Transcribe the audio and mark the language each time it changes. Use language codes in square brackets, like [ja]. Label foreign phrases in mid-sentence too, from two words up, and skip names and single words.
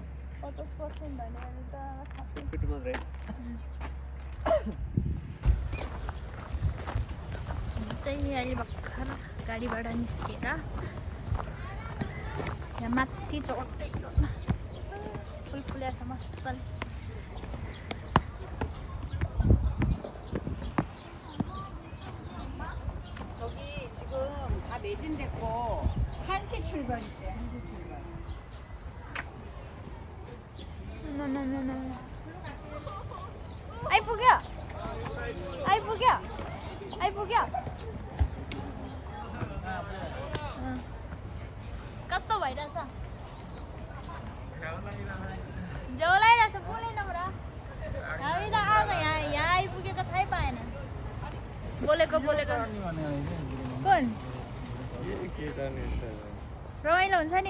[ne] 50% भने त खासै फिट मात्रै चाहिँ अहिले भर्खर गाडीबाट निस्केर यहाँ माथि चढ्दै फुल फुलेको छ मस्तले [ko] 저기 지금 다 매진됐고 1시 출발이대. 1시 출발. [ne] आइपुग्यो कस्तो भइरहेछ झोलाइरहेछ बोलेन पुरा हामी त आउँदा यहाँ आइपुगेको थाहै पाएन बोलेको कुन रमाइलो हुन्छ नि